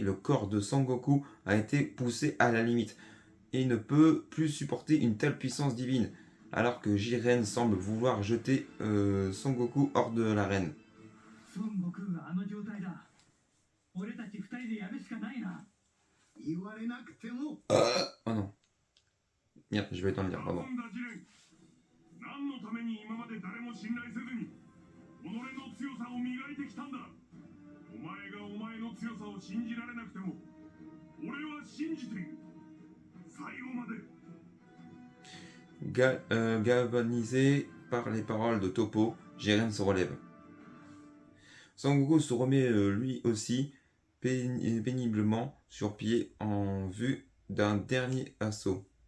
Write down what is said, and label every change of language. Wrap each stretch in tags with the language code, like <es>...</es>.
<fr>Le corps de Sangoku a été poussé à la limite et il ne peut plus supporter une telle puissance divine, alors que Jiren semble vouloir jeter Sangoku hors de l'arène.</fr> <ja>孫悟空があの状態だ。俺たち二人でやるしかないな。言われなくても</ja> <fr>Oh non. Merde, je vais éteindre le lire,</fr> <ja>なん</ja> <fr>pardon.</fr> <ja>だジレン、何のために今まで誰も信頼せずに己の強さを磨いてきたんだ。お前がお前の強さを信じられなくても俺は信じている。最後まで。</ja> <fr>Galvanisé par les paroles de Toppo, Jiren se relève. Sangoku se remet lui aussi péniblement sur pied en vue d'un dernier assaut.</fr>